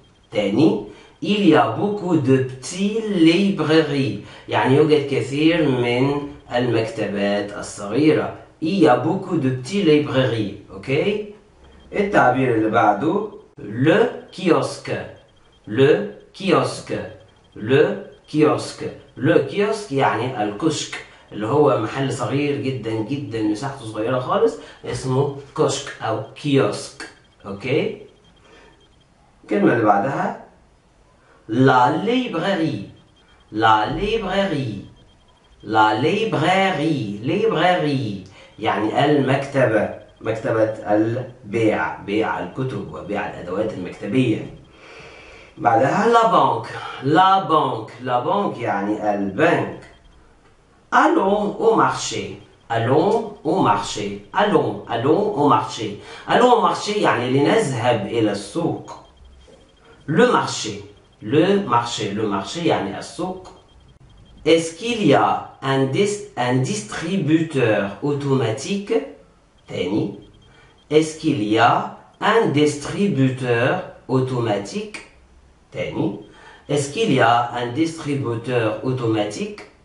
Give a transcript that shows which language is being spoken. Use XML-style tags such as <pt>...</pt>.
<ar>تاني</ar> <fr>il y a beaucoup de petits librairies</fr> <ar>يعني يوجد كثير من المكتبات الصغيرة.</ar> <fr>Il y a beaucoup de petits librairies.</fr> <ar>اوكي؟ التعبير اللي بعده le kiosque يعني الكشك، اللي هو محل صغير جدا مساحته صغيرة خالص اسمه كشك أو كيوسك. أوكي؟ الكلمة اللي بعدها La librairie يعني المكتبة، مكتبة البيع، بيع الكتب وبيع الأدوات المكتبية. بعدها</ar> <fr>la banque</fr> <ar>يعني البنك.</ar> <fr>Allons au marché allons au marché. Allons au marché. Allons au marché</fr> <ar>يعني لنذهب إلى السوق.</ar> <fr>Le marché. Le marché</fr> <ar>يعني السوق.</ar> <fr>Est-ce qu'il y a un distributeur automatique?</fr> <ar>تاني.</ar> <fr>Est-ce qu'il y a un distributeur automatique?</fr> <ar>تاني.</ar> <fr>Est-ce qu'il y a un distributeur automatique?</fr>